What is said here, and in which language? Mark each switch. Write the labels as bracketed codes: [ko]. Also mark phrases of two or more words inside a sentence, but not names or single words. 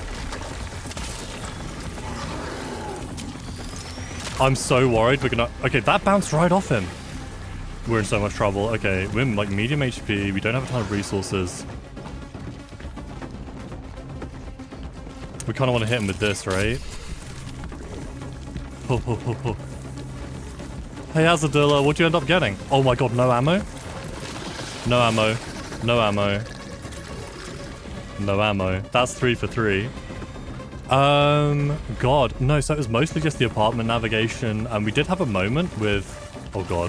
[en] I'm so worried we're gonna... Okay, that bounced right off him. We're in so much trouble. Okay, we're like medium HP. We don't have a ton of resources. We kind of want to hit him with this, right? Ho, ho, ho, ho. Hey, Azadilla, what'd you end up getting? Oh my god, no ammo? No ammo. No ammo. No ammo. That's 3 for 3. God. No, so it was mostly just the apartment navigation, and we did have a moment with... Oh god.